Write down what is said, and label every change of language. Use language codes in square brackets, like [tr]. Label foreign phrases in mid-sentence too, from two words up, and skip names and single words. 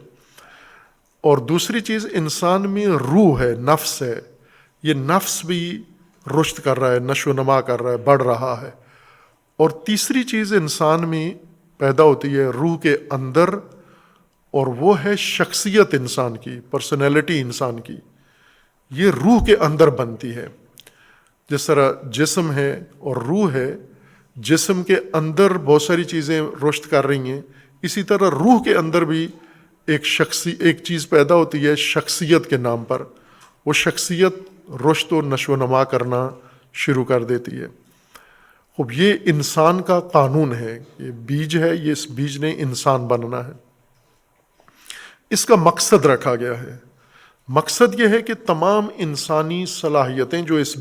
[ur] اور دوسری چیز انسان میں روح ہے، نفس ہے، یہ نفس بھی رشد کر رہا ہے، نشو و نما کر رہا ہے، بڑھ رہا ہے، اور تیسری چیز انسان میں پیدا ہوتی ہے روح کے اندر، اور وہ ہے شخصیت انسان کی، پرسنالٹی انسان کی، یہ روح کے اندر بنتی ہے۔ جس طرح جسم ہے اور روح ہے، جسم کے اندر بہت ساری چیزیں رشد کر رہی ہیں، اسی طرح روح کے اندر بھی ایک چیز پیدا ہوتی ہے شخصیت کے نام پر، وہ شخصیت رشد و نشو و نما کرنا شروع کر دیتی ہے۔ اب یہ انسان کا قانون ہے، یہ بیج ہے، یہ اس بیج نے انسان بننا ہے۔ اس کا مقصد رکھا گیا ہے، مقصد یہ ہے کہ تمام انسانی صلاحیتیں جو اس